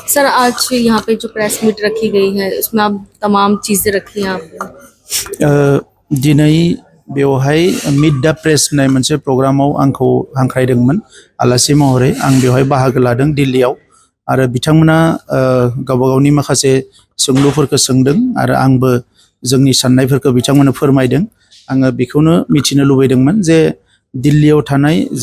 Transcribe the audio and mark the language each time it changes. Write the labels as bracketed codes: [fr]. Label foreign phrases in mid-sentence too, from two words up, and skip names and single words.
[hi] सर आज यहाँ पे जो प्रेस मीट रखी गई है उसमें आप तमाम चीज़ें रखी हैं आपने [brx] दिनै बेवहाय मिट दा प्रेस होननाय मोनसे प्रग्रामाव आंखौ हांख्रायदोंमोन आलासि महरै आं बेवहाय बाहागो लादों दिल्लीयाव आरो बिथांमोना गावबा गावनि माखासे सोंलुफोरखौ सोंदों आरो आंबो जोंनि साननायफोरखौ बिथांमोननो फोरमायदों आङो बेखौनो मिथिनो लुबैदोंमोन जे दिल्लीयाव थानाय जे